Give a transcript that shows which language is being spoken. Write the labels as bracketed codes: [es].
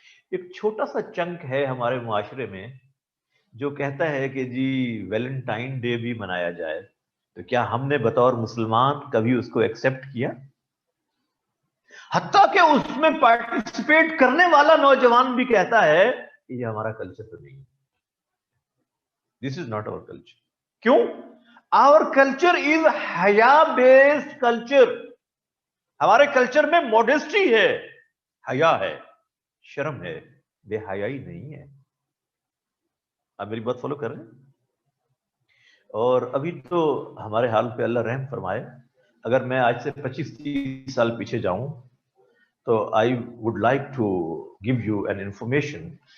[ur] ایک چھوٹا سا چنک ہے ہمارے معاشرے میں جو کہتا ہے کہ جی ویلنٹائن ڈے بھی منایا جائے. تو کیا ہم نے بطور مسلمان کبھی اس کو ایکسپٹ کیا؟ حتیٰ کہ اس میں پارٹیسپیٹ کرنے والا نوجوان بھی کہتا ہے کہ یہ ہمارا کلچر تو نہیں ہے. [en] This is not our culture. [ur] کیوں؟ [en] Our culture is حیا based culture. [ur] ہمارے کلچر میں موڈیسٹی ہے, حیا ہے, شرم ہے, بے حیائی نہیں ہے. آپ میری بات فالو کر رہے ہیں؟ اور ابھی تو ہمارے حال پہ اللہ رحم فرمائے. اگر میں آج سے 25-30 سال پیچھے جاؤں تو [en] I would like to give you an information.